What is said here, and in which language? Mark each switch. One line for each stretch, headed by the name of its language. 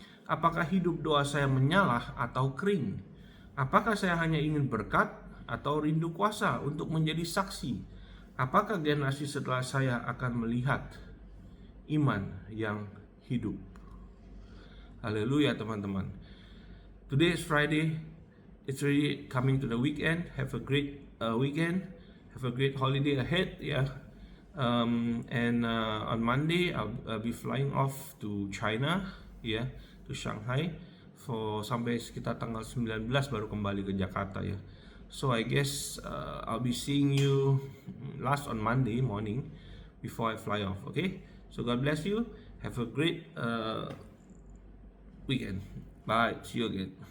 Indonesian: Apakah hidup doa saya menyala atau kering? Apakah saya hanya ingin berkat atau rindu kuasa untuk menjadi saksi? Apakah generasi setelah saya akan melihat iman yang hidup? Haleluya teman-teman.
English: Today is Friday. It's really coming to the weekend. Have a great weekend. Have a great holiday ahead. Yeah. And on Monday I'll be flying off to China. Yeah, to Shanghai.
Indonesian: Sampai sekitar tanggal 19 baru kembali ke Jakarta ya.
English: So I guess I'll be seeing you last on Monday morning before I fly off. Okay, so God bless you. Have a great weekend. Bye. See you again.